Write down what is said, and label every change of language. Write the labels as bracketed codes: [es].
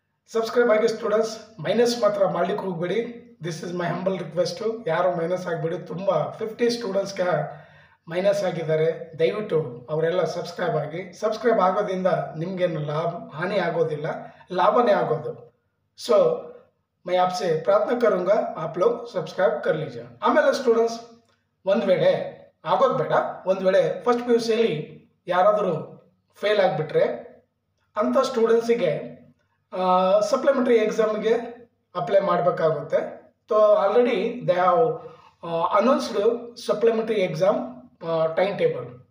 [kn] Subscribe ಆಗಿ students, minus ಮಾತ್ರ ಮಾಡಲಿಕ್ಕೆ ಹೋಗಬೇಡಿ. [en] this is my humble request, [kn] ಯಾರು ಮೈನಸ್ ಆಗಬೇಡಿ. ತುಂಬ 50 ಸ್ಟೂಡೆಂಟ್ಸ್ಗೆ ಮೈನಸ್ ಆಗಿದ್ದಾರೆ. ದಯವಿಟ್ಟು ಅವರೆಲ್ಲ ಸಬ್ಸ್ಕ್ರೈಬ್ ಆಗಿ. ಸಬ್ಸ್ಕ್ರೈಬ್ ಆಗೋದ್ರಿಂದ ನಿಮಗೇನು ಹಾನಿ ಆಗೋದಿಲ್ಲ, ಲಾಭನೇ ಆಗೋದು. [hi] ಸೊ मैं आपसे प्रार्थना करूंगा आप लोग सब्सक्राइब कर लीजिए. [kn] ಆಮೇಲೆ ಸ್ಟೂಡೆಂಟ್ಸ್, ಒಂದು ವೇಳೆ ಆಗೋದು ಬೇಡ, ಒಂದು ವೇಳೆ ಫಸ್ಟ್ ಪಿ.ಯು.ಸಿಯಲ್ಲಿ ಯಾರಾದರೂ ಫೇಲ್ ಆಗಿಬಿಟ್ರೆ ಅಂಥ ಸ್ಟೂಡೆಂಟ್ಸಿಗೆ ಸಪ್ಲಿಮೆಂಟ್ರಿ ಎಕ್ಸಾಮ್ಗೆ ಅಪ್ಲೈ ಮಾಡಬೇಕಾಗುತ್ತೆ. [en] तो already they have announced supplementary exam time table.